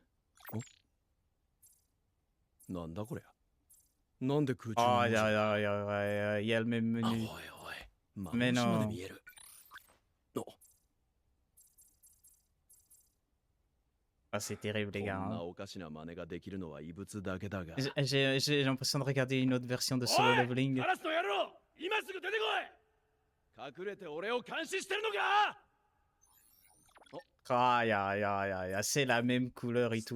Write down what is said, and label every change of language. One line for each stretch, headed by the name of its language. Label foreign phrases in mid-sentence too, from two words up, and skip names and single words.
Japanese: なんだこれ？なんで空中に？ああ、いや
French: le même menu.
Japanese: おいおい、
French: Mais non. Ah, c'est terrible, les gars. Hein. J'ai l'impression de regarder une autre version de Solo Leveling. C'est la même couleur et tout.